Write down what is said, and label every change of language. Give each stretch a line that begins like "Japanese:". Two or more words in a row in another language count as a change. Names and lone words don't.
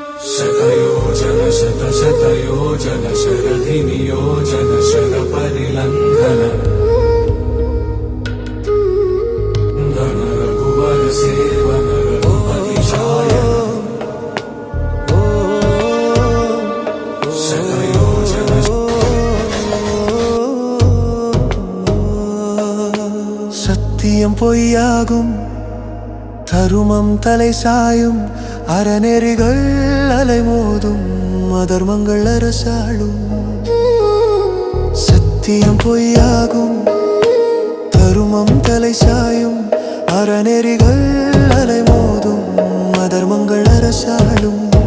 Sanskrit: शतयोजन शतशतयोजन शरधिनियोजन शरपरिलङ्घन गण रघुवर सेवन रघुपतिशायन शतयोजन
Tamil: சத்தியம் பொய்யாகும் தருமம் தலை சாயும் அறநெறிகள் அலைமோதும் அதர்மங்கள் அரசாளும் சத்தியம் பொய்யாகும் தருமம் தலை சாயும் அறநெறிகள் அலைமோதும் அதர்மங்கள் அரசாளும்